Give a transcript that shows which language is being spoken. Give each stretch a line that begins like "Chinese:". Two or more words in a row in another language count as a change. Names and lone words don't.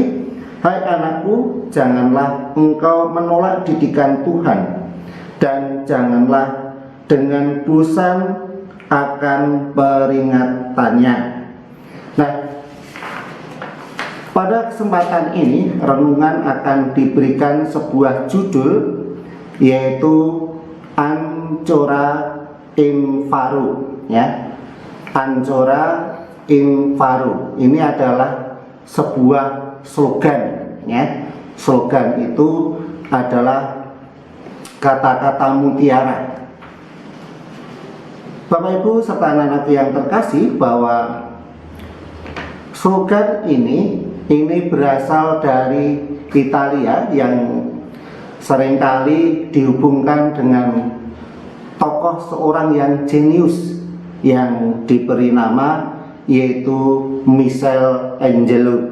Indonesian: Hai anakku, janganlah engkau menolak didikan Tuhan, dan janganlah dengan bosan akan peringatannya. Nah, pada kesempatan ini renungan akan diberikan sebuah judul, yaitu
Italian: Ancora in Faro
Indonesian: ya.
Italian: Ancora in Faro
Indonesian: ini adalah sebuah slogan ya. Slogan itu adalah kata-kata mutiara. Bapak Ibu serta anak-anak yang terkasih, bahwa slogan ini berasal dari Italia yang seringkali dihubungkan dengan tokoh seorang yang jenius yang diberi nama, yaitu Michelangelo.